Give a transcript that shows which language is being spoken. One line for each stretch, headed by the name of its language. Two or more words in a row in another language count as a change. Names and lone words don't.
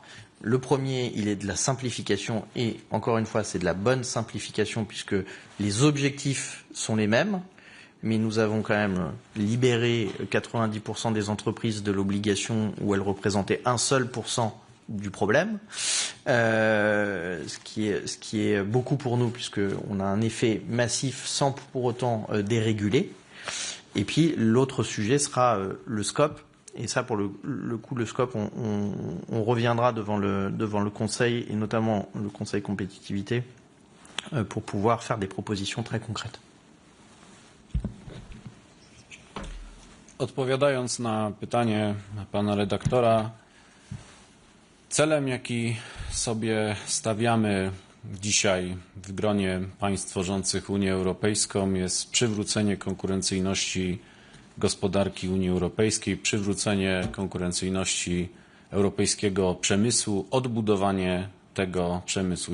French: Le premier, il est de la simplification, et encore une fois, c'est de la bonne simplification puisque les objectifs sont les mêmes, mais nous avons quand même libéré 90% des entreprises de l'obligation où elles représentaient un seul % du problème, ce qui est beaucoup pour nous puisqu'on a un effet massif sans pour autant déréguler. Et puis l'autre sujet sera le scope. Et ça, pour le coup, le scope, on reviendra devant le Conseil, et notamment le Conseil compétitivité, pour pouvoir faire des propositions très concrètes.
Polish: Odpowiadając na pytanie pana redaktora, celem, jaki sobie stawiamy dzisiaj w gronie państw tworzących Unię Europejską, jest przywrócenie konkurencyjności gospodarki Unii Europejskiej, przywrócenie konkurencyjności europejskiego przemysłu, odbudowanie tego przemysłu.